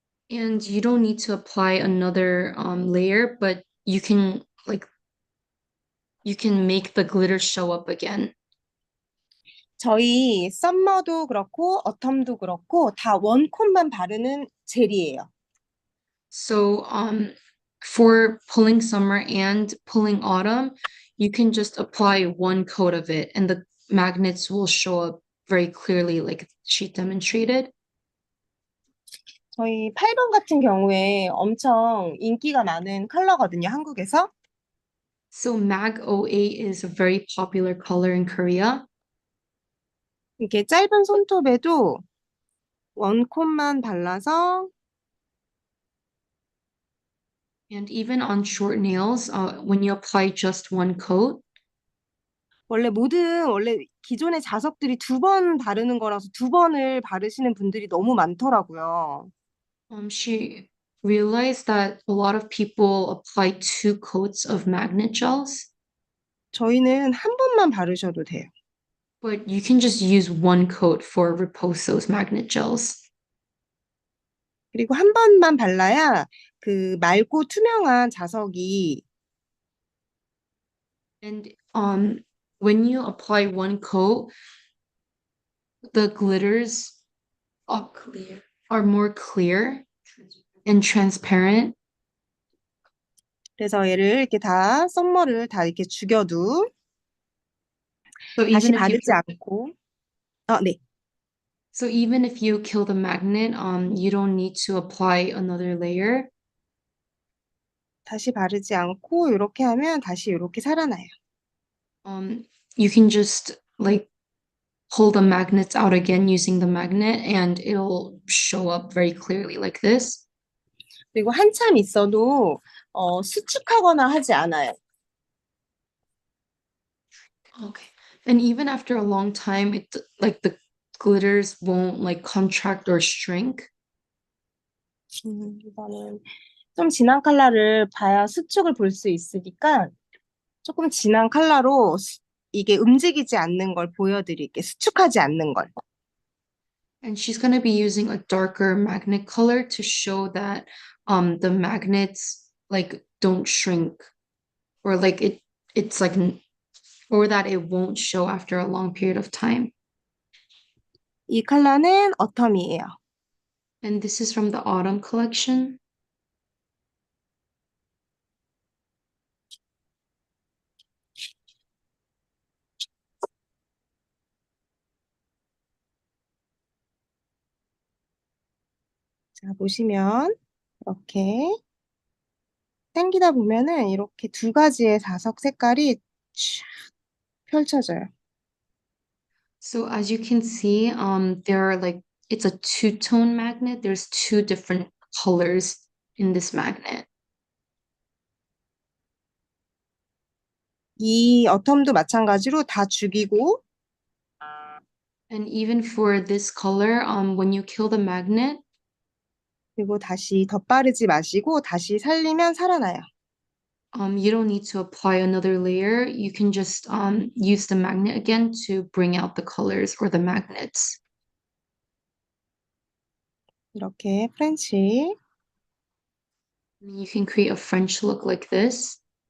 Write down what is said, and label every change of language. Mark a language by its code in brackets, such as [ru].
[en] And you don't need to apply another layer, but you can make the glitter show up again. [ko] 저희 썸머도 그렇고 어텀도 그렇고 다 원콧만 바르는 젤이에요. [en] So for pulling summer and pulling autumn, you can just apply one coat of it and the magnets will show up very clearly like she demonstrated. [ko] 저희 8번 같은 경우에 엄청 인기가 많은 컬러거든요, 한국에서. [en] So MAG 08 is a very popular color in Korea. [ko] 이렇게 짧은 손톱에도 원콧만 발라서 [en] And even on short nails, when you apply just one coat, [ko] 원래 기존의 자석들이 두 번 바르는 거라서 두 번을 바르시는 분들이 너무 많더라고요. [en] she realized that a lot of people apply two coats of magnet gels, [ko] 저희는 한 번만 바르셔도 돼요. [en] but you can just use one coat for Riposo's magnet gels. [ko] 그리고 한 번만 발라야 그 맑고 투명한 자석이 [en] And when you apply one coat, the glitters are more clear and transparent. [ko] 그래서 얘를 이렇게 다 썸머를 다 이렇게 죽여도 [en] So [ko] 다시 [en] even if you [ko] 바르지 않고 네. [en] so even if you kill the magnet, you don't need to apply another layer. [ko] 다시 바르지 않고 이렇게 하면 다시 이렇게 살아나요. [en] You can just like pull the magnets out again using the magnet and it'll show up very clearly like this. [ko] 그리고 한참 있어도 수축하거나 하지 않아요. [en] Okay. And even after a long time, it like the glitters won't like contract or shrink. [ko] 이거는 좀 진한 컬러를 봐야 수축을 볼 수 있으니까 조금 진한 컬러로 이게 움직이지 않는 걸 보여드릴게요. 수축하지 않는 걸. [en] And she's going to be using a darker magnet color to show that the magnets like don't shrink or like it's like or that it won't show after a long period of time. [ko] 이 컬러는 어텀이에요. [en] And this is from the autumn collection. [ko] 자, 보시면 이렇게 당기다 보면은 이렇게 두 가지의 자석 색깔이 쫙 펼쳐져요. [en] So as you can see, there are like it's a two-tone magnet. There's two different colors in this magnet. [ko] 이 어텀도 마찬가지로 다 죽이고 [en] And even for this color, when you kill the magnet, [ko] 그리고 다시 덧바르지 마시고 다시 살리면 살아나요. [en] you don't need to apply another layer. You can just use the magnet again to bring out the colors or the magnets. [ko] 이렇게 프렌치. [en] And you can create a French look like this.